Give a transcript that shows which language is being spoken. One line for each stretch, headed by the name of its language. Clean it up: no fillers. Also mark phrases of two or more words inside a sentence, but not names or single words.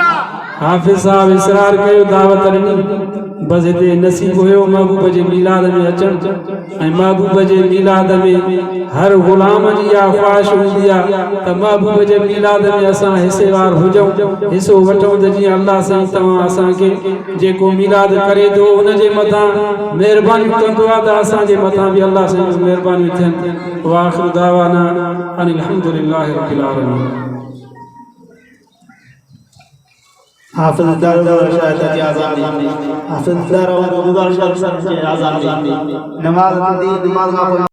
Sindhi: हाफ़िज़ साहिब इसरार कयो दावत ॾिनी बस हिते नसीब हुयो महबूब जे मीलाद में अचणु ऐं महबूब जे मीलाद में हर ग़ुलाम जी इहा ख़्वाहिश हूंदी आहे त महबूब जे मीलाद में असां हिसेवार हुजूं हिसो वठूं त जीअं अल्लाह साईं तव्हां असांखे जेको मीलाद करे थो उनजे मथां महिरबानी कंदो आहे त असांजे मथां बि अल्लाह साईं महिरबानी थियनि।
Arabic: وآخر دعوانا أن الحمد لله رب العالمين. हाफ़िज़ दारुल शायद जी आज़ादी हाफ़िज़ दारुल शायद जी आज़ादी नमाज दी नमाज